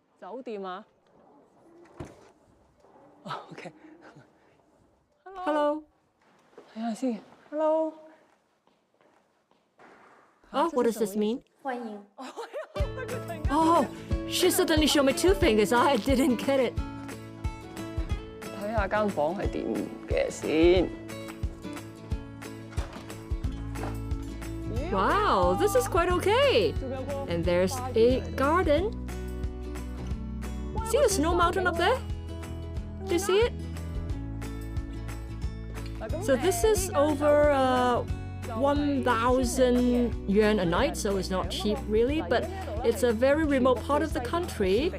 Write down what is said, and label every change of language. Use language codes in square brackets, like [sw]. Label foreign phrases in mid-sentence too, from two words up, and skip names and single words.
[en] Hello. Hello. Oh, what does this mean? Oh, she suddenly showed me 2 fingers. I didn't get it. [yue] 睇下間房係點嘅先。 [en] Wow, this is quite okay. And there's a garden. See the snow mountain up there? Do you see it? So this is over 1,000 yuan a night, so it's not cheap really, but it's a very remote part of the country.